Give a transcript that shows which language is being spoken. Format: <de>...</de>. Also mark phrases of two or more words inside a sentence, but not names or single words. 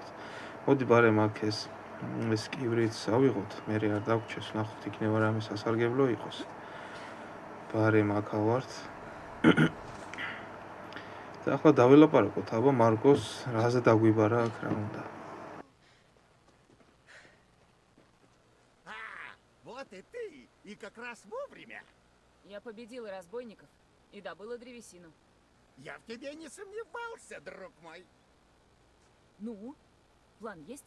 <ka>მოდი ბარემ აქ ეს კივრიც ავიღოთ, მე არ დაგვრჩეს, ნახოთ იქნება რამე სასარგებლო იყოს. ბარემ აქ ავართ. და ახლა დაველაპარაკოთ, აბა მარკოს რაზე დაგვიბარა აქ რა უნდა.</ka> <ru>Вот и ты, и как раз вовремя. Я победила разбойников и добыла древесину. Я в тебе не сомневался, друг мой. Ну, план есть?</ru>